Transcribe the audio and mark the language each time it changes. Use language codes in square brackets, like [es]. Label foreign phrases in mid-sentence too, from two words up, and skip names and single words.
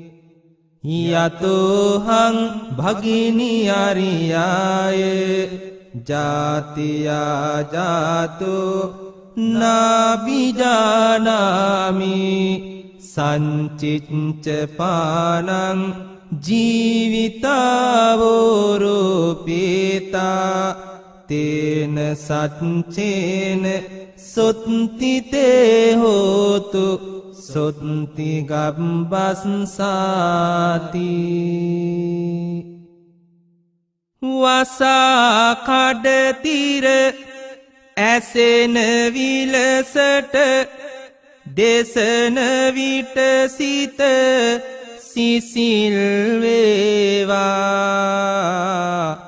[pi] යතෝහං භගිනි අරියාය ජාතියා ජාතෝ නාබිජානාමි සංචිච්ච පානං ජීවිතාවෝරෝපේතා තේන සච්චේන සොත්තිතේ හෝතු සොත්ති [si] ගබ්බස්සාති වසා කඩතිර ඇසෙන විලසට දෙසන විට සිත සිසිල් වේවා